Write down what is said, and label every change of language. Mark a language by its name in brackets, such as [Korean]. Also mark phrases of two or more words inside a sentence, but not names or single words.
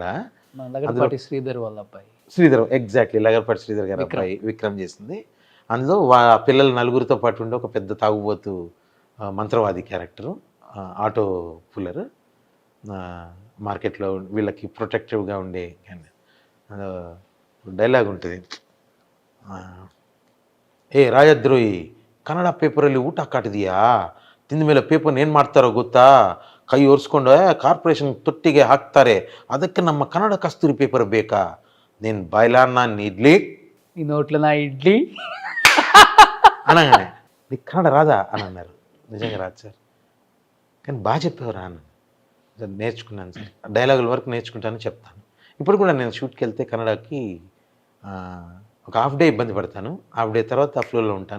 [Telugu] మన లగడపాటి శ్రీధర్ వాళ్ళ అబ్బాయి. శ్రీధర్, ఎగ్జాక్ట్లీ లగడపాటి శ్రీధర్ గారు అబ్బాయి విక్రమ్ చేసింది. అందులో పిల్లలు నలుగురితో పాటు ఉండే ఒక పెద్ద తాగుబోతు మంత్రవాది క్యారెక్టరు, ఆటో పుల్లర్, మార్కెట్లో వీళ్ళకి ప్రొటెక్టివ్గా ఉండే ಡೈಲಾಗ್ ఉంటుంది, [Kannada] ಏ ರಾಜದ್ರೋಹಿ ಕನ್ನಡ ಪೇಪರಲ್ಲಿ ಊಟ ಕಾಟಿದೀಯಾ, ತಿಂದ ಮೇಲೆ ಪೇಪರ್ ಏನು ಮಾಡ್ತಾರೋ ಗೊತ್ತಾ, ಕೈ ಒರೆಸ್ಕೊಂಡು ಕಾರ್ಪೊರೇಷನ್ ತೊಟ್ಟಿಗೆ ಹಾಕ್ತಾರೆ, ಅದಕ್ಕೆ ನಮ್ಮ ಕನ್ನಡ ಕಸ್ತೂರಿ ಪೇಪರ್ ಬೇಕಾ, [Telugu] నేను బయలాన్న ఇడ్లీ ఈ నోట్లో నా ఇడ్లీ అనగానే నీకు కన్నడ రాదా అని అన్నారు. నిజంగా రాదు సార్, కానీ బాగా చెప్పేవారా అన్న. నేర్చుకున్నాను సార్, డైలాగుల వరకు నేర్చుకుంటాను చెప్తాను. ఇప్పుడు కూడా నేను షూట్కి వెళ్తే కన్నడకి ఒక హాఫ్ డే ఇబ్బంది పడతాను, హాఫ్ డే తర్వాత ఆ ఫ్లోలో ఉంటాను.